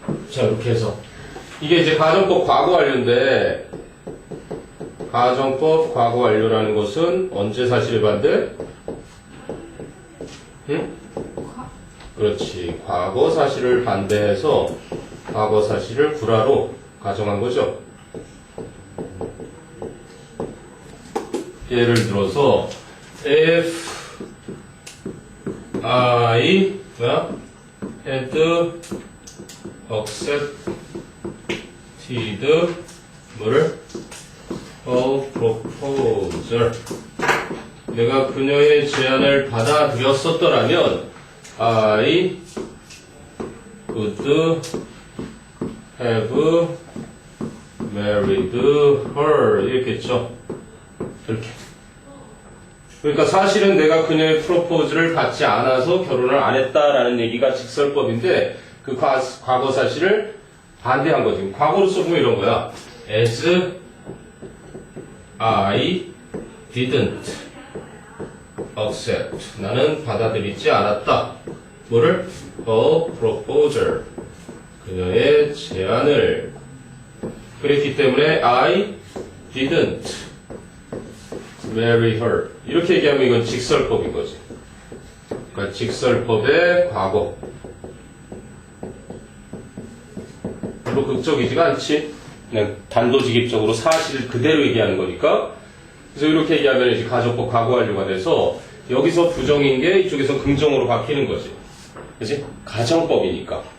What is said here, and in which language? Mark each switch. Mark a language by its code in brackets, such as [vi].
[ko] 자, 이렇게 해서 이게 이제 가정법 과거 완료인데 가정법 과거 완료라는 것은 언제 사실에 반대? 응? 그렇지. 과거 사실을 반대해서 과거 사실을 구라로 가정한 거죠. 예를 들어서 [en] if I had accepted [ko] 뭐를? [en] a proposal. [ko] 내가 그녀의 제안을 받아들였었더라면 [en] I could have married her [ko] 이렇게 했죠. 이렇게. 그러니까 사실은 내가 그녀의 프로포즈를 받지 않아서 결혼을 안 했다라는 얘기가 직설법인데 그 과거 사실을 반대한 거지. 과거로 써보면 이런 거야. [en] As I didn't accept. [ko] 나는 받아들이지 않았다. 뭐를? [en] A proposal. [ko] 그녀의 제안을. 그랬기 때문에 [en] I didn't marry her. [ko] 이렇게 얘기하면 이건 직설법인 거지. 그러니까 직설법의 과거. 별로 극적이지가 않지. 그냥 단도직입적으로 사실을 그대로 얘기하는 거니까. 그래서 이렇게 얘기하면 이제 가정법 과거 완료가 돼서 여기서 부정인 게 이쪽에서 긍정으로 바뀌는 거지. 그치? 가정법이니까.